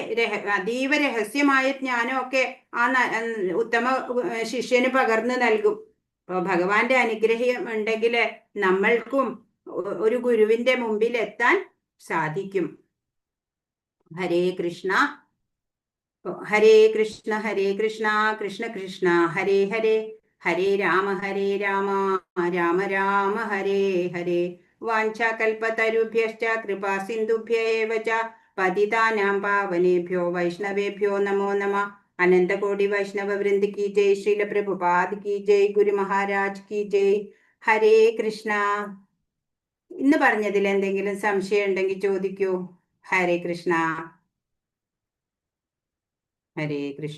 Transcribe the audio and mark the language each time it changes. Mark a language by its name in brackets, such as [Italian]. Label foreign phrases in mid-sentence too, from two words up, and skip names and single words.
[Malayalam] അതീവ രഹസ്യമായ ജ്ഞാനമൊക്കെ ആ ഉത്തമ ശിഷ്യന് പകർന്നു നൽകും. അപ്പൊ ഭഗവാന്റെ അനുഗ്രഹം ഉണ്ടെങ്കിൽ നമ്മൾക്കും ഒരു ഗുരുവിന്റെ മുമ്പിൽ എത്താൻ സാധിക്കും. [Sanskrit] ഹരേ കൃഷ്ണ. ഹരേ കൃഷ്ണ കൃഷ്ണ കൃഷ്ണ ഹരേ ഹരേ, ഹരേ രാമ രാമ രാമ ഹരേ ഹരേ. വാഞ്ചാകൽപതരുഭ്യശ്ച കൃപാ സിന്ധുഭ്യ ഏവ ച പതിതാനാം പാവനേഭ്യോ വൈഷ്ണവേഭ്യോ നമോ നമഃ. [Hindi] अनंतकोटि वैष्णव वृंद की जय, श्रील प्रभुपाद की जय, गुरु महाराज की जय. [Sanskrit] ഹരേ കൃഷ്ണ. [Malayalam] ഇന്ന് പറഞ്ഞതിൽ എന്തെങ്കിലും സംശയം ഉണ്ടെങ്കിൽ ചോദിക്കൂ. [Sanskrit] ഹരേ കൃഷ്ണ. ഹരേ കൃഷ്ണ.